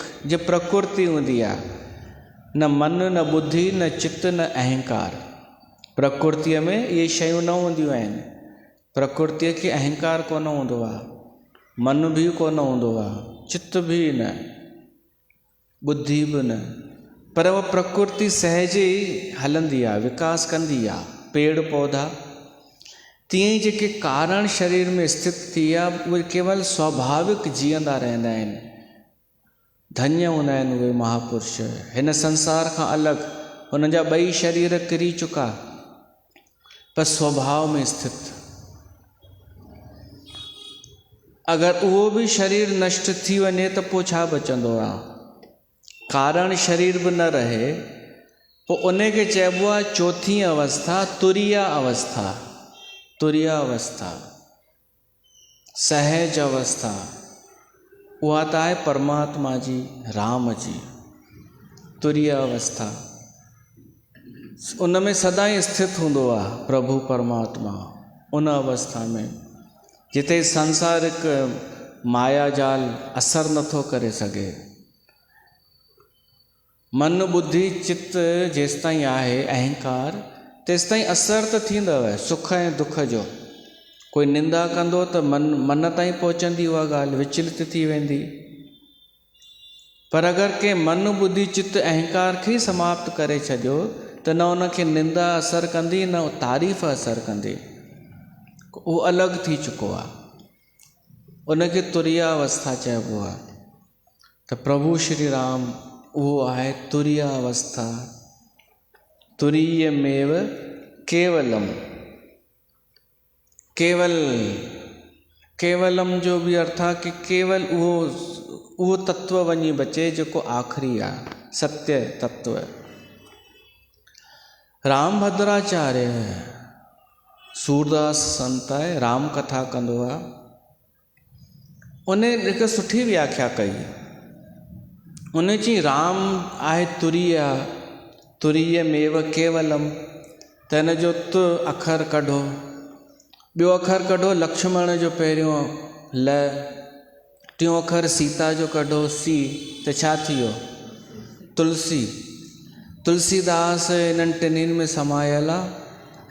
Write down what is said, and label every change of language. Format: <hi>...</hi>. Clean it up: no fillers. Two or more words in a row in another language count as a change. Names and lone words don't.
<sd>जो प्रकृति हूंदी आहे, न मन, न बुद्धि, न चित्त, न अहंकार। प्रकृतीअ में इहे शयूं न हूंदियूं आहिनि। प्रकृतीअ खे अहंकार कोन हूंदो आहे, मन बि कोन हूंदो आहे, चित्त बि न, बुद्धि बि न। पर उहा प्रकृति सहज ई हलंदी आहे, विकास कंदी आहे, पेड़ पौधा। तीअं ई जेके कारण शरीर में स्थित थी आहे, उहे केवल स्वाभाविक जीअंदा रहंदा आहिनि। धन्य हूंदा आहिनि उहे महापुरुष, हिन संसार खां अलॻि। हुन जा ॿई शरीर किरी चुका, पर स्वभाव में स्थित। अगरि उहो बि शरीर नष्ट थी वञे त पोइ छा बचंदो आहे? कारण शरीर बि न रहे, पोइ उन खे चइबो आहे चौथी अवस्था, तुरीय अवस्था। तुरीय अवस्था, सहज अवस्था, उहा त आहे परमात्मा जी, राम जी। तुरीय अवस्था, उन में सदाई स्थित हूंदो आहे प्रभु परमात्मा। उन अवस्था में जिते संसारिक माया जाल असर नथो करे सघे। मन, बुद्धि, चित्त जेसिताईं आहे, अहंकार, तेसिताईं असर त थींदव सुख ऐं दुख जो। कोई निंदा कंदो त मन ताईं पहुचंदी उहा ॻाल्हि, विचलित थी वेंदी। पर अगरि कंहिं मन, बुद्धि, चित्त, अहंकार खे समाप्त करे छॾियो त न उनखे निंदा असर कंदी, न तारीफ़ असर कंदी। उहो अलॻि थी चुको आहे। उनखे तुरीय अवस्था चइबो आहे। त प्रभु श्री राम उहो आहे तुरीय अवस्था।</sd> <sa>तुरीय मेव केवलम।</sa> <sd>केवलम जो भी अर्थ आहे कि केवल उहो तत्व वञी बचे जेको आख़िरी आहे, सत्य तत्व। राम भद्राचार्य सूरदास संत आहे, राम कथा कंदो आहे। उन हिकु सुठी व्याख्या कई। उन चई राम आहे तुरीय,</sd> <sa>तुरीय मेव केवलम।</sa> <sd>त हिन जो तु अखर कढो, ॿियो अखर कढो लक्ष्मण जो पहिरियों ल, टियों अखर सीता जो कढो सी, त छा थी वियो? तुलसी। तुलसीदास इन्हनि टिनिनि में समायल आहे।</sd>